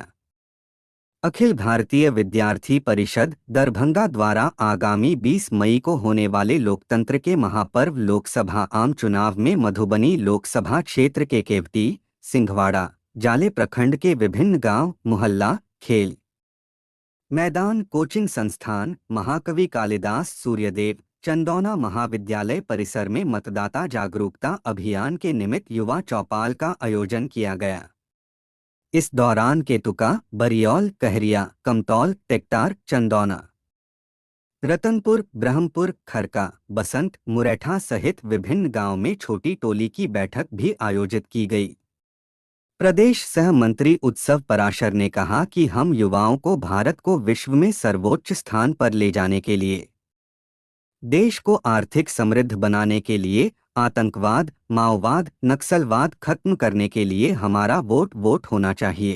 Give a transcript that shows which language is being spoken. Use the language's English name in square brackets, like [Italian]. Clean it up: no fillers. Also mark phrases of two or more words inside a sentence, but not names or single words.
[Hindi] अखिल भारतीय विद्यार्थी परिषद दरभंगा द्वारा आगामी 20 मई को होने वाले लोकतंत्र के महापर्व लोकसभा आम चुनाव में मधुबनी लोकसभा क्षेत्र के केवटी, सिंघवाड़ा, जाले प्रखंड के विभिन्न गांव, मोहल्ला, खेल मैदान, कोचिंग संस्थान महाकवि कालिदास सूर्यदेव चंदौना महाविद्यालय परिसर में मतदाता जागरूकता अभियान के निमित्त युवा चौपाल का आयोजन किया गया। इस दौरान केतुका, बरियौल, कहरिया, कमतौल, टेक्टार, चंदौना, रतनपुर, ब्रह्मपुर, खरका, बसंत, मुरैठा सहित विभिन्न गांव में छोटी टोली की बैठक भी आयोजित की गई। प्रदेश सह मंत्री उत्सव पराशर ने कहा कि हम युवाओं को भारत को विश्व में सर्वोच्च स्थान पर ले जाने के लिए, देश को आर्थिक समृद्ध बनाने के लिए, आतंकवाद, माओवाद, नक्सलवाद खत्म करने के लिए हमारा वोट होना चाहिए।